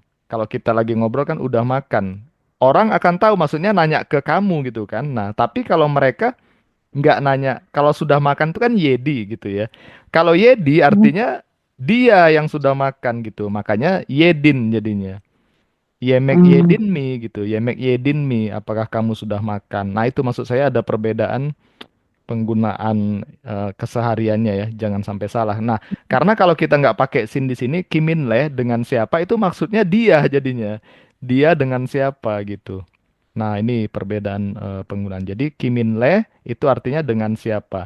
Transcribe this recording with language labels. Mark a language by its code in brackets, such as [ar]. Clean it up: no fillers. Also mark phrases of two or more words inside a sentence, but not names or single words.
[id] Kalau kita lagi ngobrol kan udah makan. Orang akan tahu maksudnya nanya ke kamu gitu kan. Nah, tapi kalau mereka nggak nanya, kalau sudah makan itu kan Yedi gitu ya. Kalau Yedi Hmm. artinya dia yang sudah makan gitu. Makanya Yedin jadinya. Yemek Hmm. [tr] Yedin mi gitu. Yemek Yedin mi. [id] Apakah kamu sudah makan? Nah, itu maksud saya ada perbedaan penggunaan kesehariannya ya, jangan sampai salah. Nah, karena kalau kita nggak pakai sin di sini, kiminle dengan siapa itu maksudnya dia jadinya, dia dengan siapa gitu. Nah, ini perbedaan penggunaan. Jadi kiminle itu artinya dengan siapa.